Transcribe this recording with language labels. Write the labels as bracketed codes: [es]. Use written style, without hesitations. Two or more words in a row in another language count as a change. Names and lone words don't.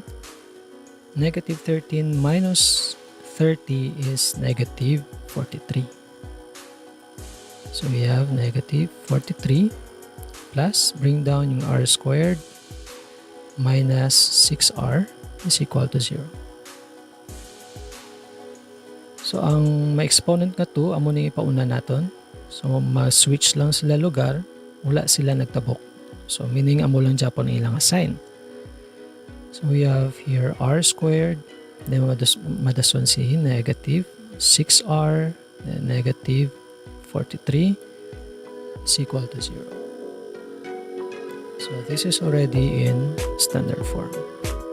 [en] Negative 13 minus 30 is negative 43. So we have negative 43 plus, bring down yung r squared, minus 6r is equal to 0. [hil] So ang ma-exponent nga to, amo ni ipauna naton. So ma-switch lang sila lugar, wala sila nagtabok. So meaning amo lang Japon ilang sign. [en] So we have here r squared, then [hil] madason si [en] negative 6r, then negative 43 is equal to 0. So this is already in standard form.